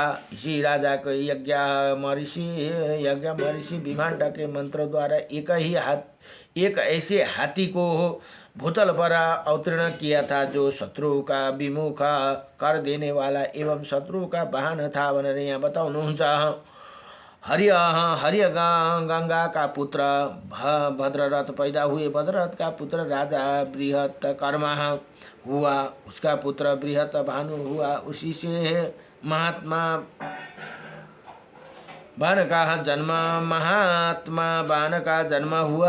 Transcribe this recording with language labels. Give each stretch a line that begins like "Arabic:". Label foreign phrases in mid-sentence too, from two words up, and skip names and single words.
Hindi: इसी राजा को यज्ञ महर्षि विभांड के मंत्र द्वारा एक ऐसे हाथी को भूतल पर अवतीर्ण किया था, जो शत्रु का विमुख कर देने वाला एवं शत्रु का वाहन था।
Nepali: भनेर यहाँ बताउनुहुन्छ।
Hindi: हरिय गंगा का पुत्र भद्ररथ पैदा हुए। भद्ररथ का पुत्र राजा बृहत कर्मा हुआ। उसका पुत्र बृहत भानु हुआ। उसी से महात्मा बाण का जन्म हुआ।